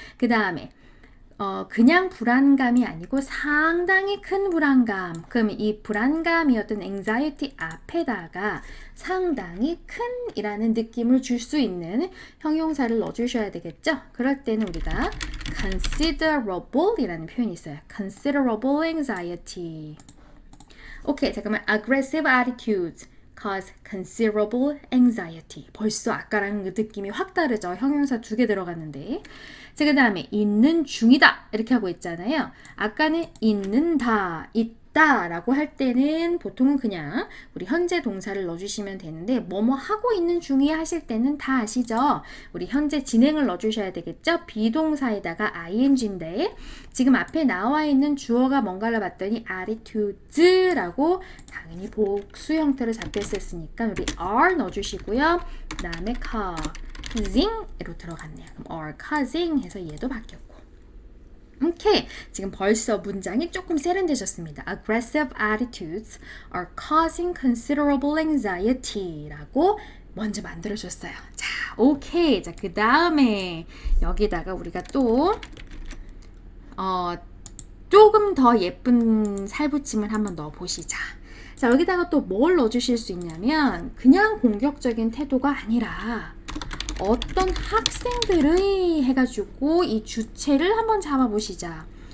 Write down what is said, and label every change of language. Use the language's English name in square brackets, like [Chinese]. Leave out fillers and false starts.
[Korean] 그 다음에 그냥 불안감이 아니고 상당히 큰 불안감. 그럼 이 불안감이었던 anxiety 앞에다가 상당히 큰 이라는 느낌을 줄 수 있는 형용사를 넣어주셔야 되겠죠? 그럴 때는 우리가 considerable 이라는 표현이 있어요. considerable anxiety. 오케이, 잠깐만. [English] aggressive attitudes cause considerable anxiety. [Korean] 벌써 아까랑 그 느낌이 확 다르죠. 형용사 2개 들어갔는데. 자, 그 다음에 있는 중이다 이렇게 하고 있잖아요. 아까는 있는다, 있다 라고 할 때는 보통은 그냥 우리 현재 동사를 넣어주시면 되는데 뭐뭐 하고 있는 중이야 하실 때는 다 아시죠? 우리 현재 진행을 넣어주셔야 되겠죠? 비동사에다가 ing인데 지금 앞에 나와 있는 주어가 뭔가를 봤더니 attitudes라고 당연히 복수 형태로 잡혔었으니까 우리 are 넣어주시고요. 그 다음에 causing으로 들어갔네요. 그럼 are causing 해서 얘도 바뀌었고. 오케이. 지금 벌써 문장이 조금 세련되셨습니다. [English] Aggressive attitudes are causing considerable anxiety 라고 먼저 만들어줬어요. [Korean] 자, 오케이. 자, 그 다음에 여기다가 우리가 또 조금 더 예쁜 살붙임을 한번 넣어보시자. 자, 여기다가 또 뭘 넣어주실 수 있냐면 그냥 공격적인 태도가 아니라 어떤 학생들의 해가지고 이 주체를 한번 잡아보시자.